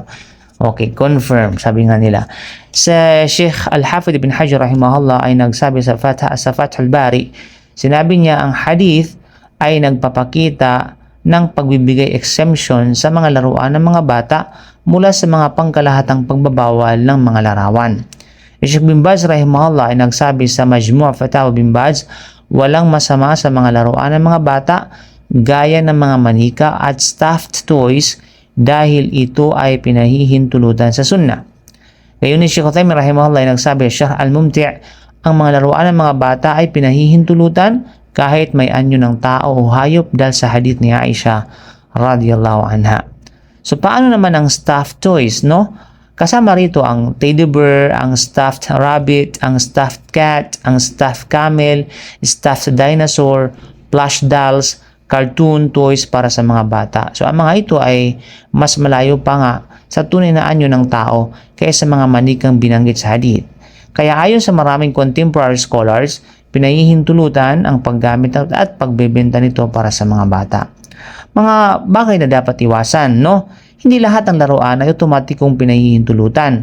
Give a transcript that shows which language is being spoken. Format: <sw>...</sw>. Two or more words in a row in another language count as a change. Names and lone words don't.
<tl>Okay, confirm, sabi nga nila. Sa Sheikh Al-Hafidh ibn Hajar rahimahullah ay nagsabi sa Fathul Bari, sinabi niya ang hadith ay nagpapakita ng pagbibigay exemption sa mga laruan ng mga bata mula sa mga pangkalahatang pagbabawal ng mga larawan. Sheikh bin Baz rahimahullah ay nagsabi sa Majmu' Fatawa bin Baz, walang masama sa mga laruan ng mga bata gaya ng mga manika at</tl> <en>stuffed toys</en> <tl>dahil ito ay pinahihintulutan sa sunnah. Gayon ni Sheikh Uthaymeen rahimahullah ay nagsabi sa Sharh Al-Mumti', ang mga laruan ng mga bata ay pinahihintulutan kahit may anyo ng tao o hayop dahil sa hadith ni Aisha</tl> <ar>رضي الله عنها.</ar> <tl>So paano naman ang</tl> <en>stuffed toys,</en> <tl>Kasama rito ang</tl> <en>teddy bear,</en> <tl>ang</tl> <en>stuffed rabbit,</en> <tl>ang</tl> <en>stuffed cat,</en> <tl>ang</tl> <en>stuffed camel, stuffed dinosaur, plush dolls, cartoon toys</en> <tl>para sa mga bata. So ang mga ito ay mas malayo pa nga sa tunay na anyo ng tao kaysa mga manikang binanggit sa hadith. Kaya ayon sa maraming</tl> <en>contemporary scholars,</en> <tl>pinahihintulutan ang paggamit at pagbebenta nito para sa mga bata. Mga bagay na dapat iwasan, Hindi lahat ng laruan ay otomatikong pinahihintulutan.</tl>